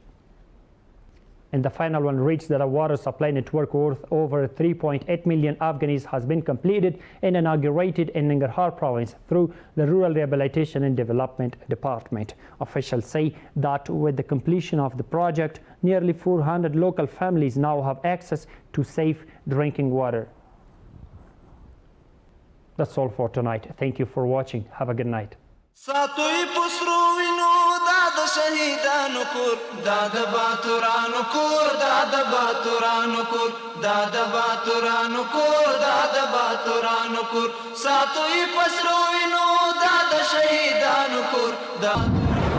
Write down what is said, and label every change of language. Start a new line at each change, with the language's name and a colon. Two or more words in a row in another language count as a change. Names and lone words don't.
English: And the final one reached that a water supply network worth over 3.8 million Afghans has been completed and inaugurated in Nangarhar province through the Rural Rehabilitation and Development Department. Officials say that with the completion of the project, nearly 400 local families now have access to safe drinking water. That's all for tonight. Thank you for watching. Have a good night.
Pashto: ساتوی پسرو وینو دا د شهیدانو کور دا د باتورانو کور دا د باتورانو کور دا د باتورانو کور دا د باتورانو کور ساتوی پسرو وینو دا د شهیدانو کور دا